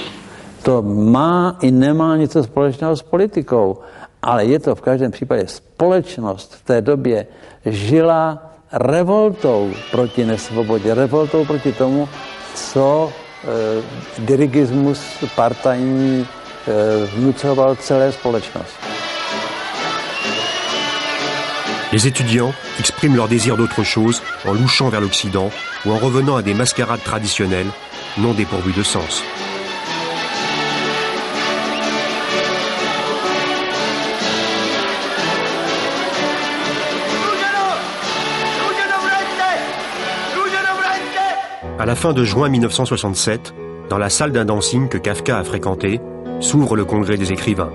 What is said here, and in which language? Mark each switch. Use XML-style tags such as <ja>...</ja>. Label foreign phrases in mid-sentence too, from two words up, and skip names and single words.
<cs>To má i nemá něco společného s politikou, ale je to v každém případě společnost v té době žila revoltou proti nesvobodě, revoltou proti tomu, co dirigismus partajní vnucoval celé společnosti.</cs> <fr>Les étudiants expriment leur désir d'autre chose en louchant vers l'Occident ou en revenant à des mascarades traditionnelles non dépourvues de sens. À la fin de juin 1967, dans la salle d'un dancing que Kafka a fréquenté, s'ouvre le congrès des écrivains.</fr>